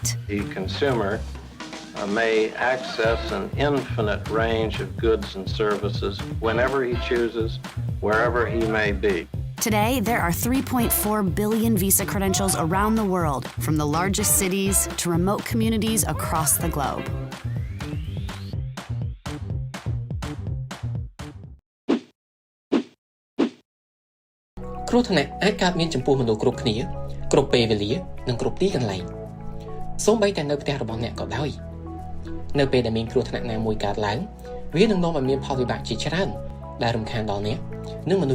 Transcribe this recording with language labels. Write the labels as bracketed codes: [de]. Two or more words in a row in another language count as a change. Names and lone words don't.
[en] The consumer may access an infinite range of goods and services whenever he chooses, wherever he may be. Today, there are 3.4 billion Visa credentials around the world, from the largest cities to remote communities across the globe. [km] គ្រោះថ្នាក់អាចកើតមានចំពោះមនុស្សគ្រប់គ្នាគ្រប់ពេលវេលានិងគ្រប់ទីកន្លែងសូម្បីតែនៅផ្ទះរបស់អ្នកក៏ដោយនៅពេលដែលមានគ្រោះថ្នាក់ណាមួយកើតឡើងវានឹងនាំឲ្យមានផលវិបាកជាច្រើនដែលរំខានដល់អ្នកនិងមនុស្ស